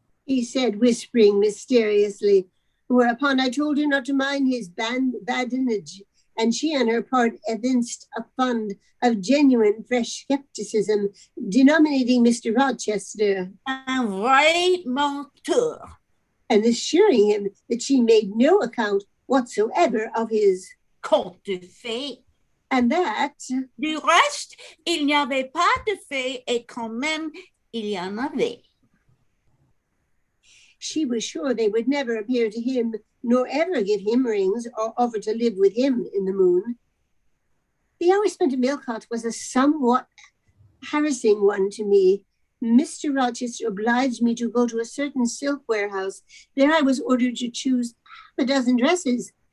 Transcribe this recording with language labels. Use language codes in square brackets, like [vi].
[en] he said, whispering mysteriously, whereupon I told her not to mind his badinage, and she on her part evinced a fund of genuine fresh skepticism, denominating Mr. Rochester [fr] un vrai menteur, [en] and assuring him that she made no account whatsoever of his [fr] conte de fées. [en] And that, [fr] du reste, il n'y avait pas de fées, et quand même, il y en avait. [en] She was sure they would never appear to him, nor ever give him rings or offer to live with him in the moon. The hour spent at Millcott was a somewhat harassing one to me. Mr. Rochester obliged me to go to a certain silk warehouse. There I was ordered to choose half a dozen dresses.